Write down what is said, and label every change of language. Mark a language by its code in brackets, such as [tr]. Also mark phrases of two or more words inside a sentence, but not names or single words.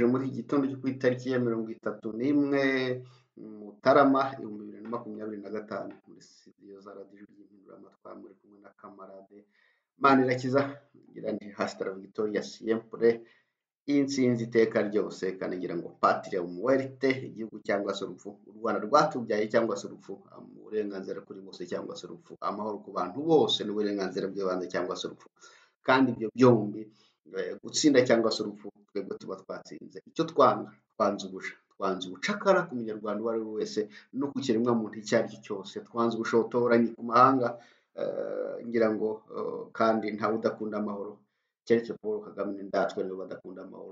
[rw] muri iki gitondo cyo ku itariki ya 31 Mutarama 2025 muri studio za radiyo ry'impinduramatwara, muri kumwe na kamarade Manirakiza. Ngira nti [es] hasta victoria siempre, [rw] intsinzi iteka ryose, kandi ngira ngo [es] patria muerte, [rw] igihugu cyangwa se urupfu, u Rwanda rwatubyaye cyangwa se urupfu, uburenganzira kuri bose cyangwa se urupfu, amahoro ku bantu bose n'uburenganzira bw'ibanze cyangwa se urupfu. Kandi ibyo byombi, gutsinda cyangwa se urupfu, twebwe tuba twatsinze. Icyo twanze ubucakara ku munyarwanda uwo ari we wese no ku kiremwa muntu icyo ari cyo cyose, twanze ubushotoranyi ku mahanga, ngira ngo kandi ntawe udakunda amahoro keretse Paul Kagame n'indatwa nibo badakunda amahoro.